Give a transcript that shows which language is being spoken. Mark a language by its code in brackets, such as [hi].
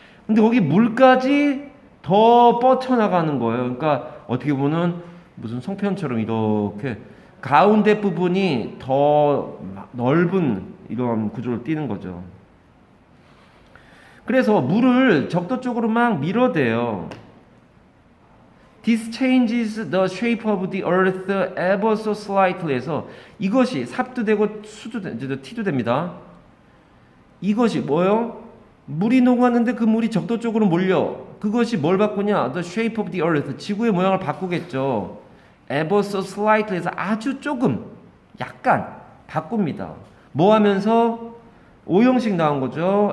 [ko] 근데 거기 물까지 더 뻗쳐나가는 거예요. 그러니까 어떻게 보면 무슨 송편처럼 이렇게 가운데 부분이 더 넓은 이런 구조를 띠는 거죠. 그래서 물을 적도 쪽으로 막 밀어대요. [en] This changes the shape of the earth ever so slightly [ko] 해서 이것이 삽도 되고 수도 티도 됩니다. 이것이 뭐요? 물이 녹았는데 그 물이 적도 쪽으로 몰려. 그것이 뭘 바꾸냐? [en] The shape of the earth. [ko] 지구의 모양을 바꾸겠죠. [en] Ever so slightly [ko] 해서 아주 조금, 약간 바꿉니다. 뭐 하면서? O형식 나온 거죠.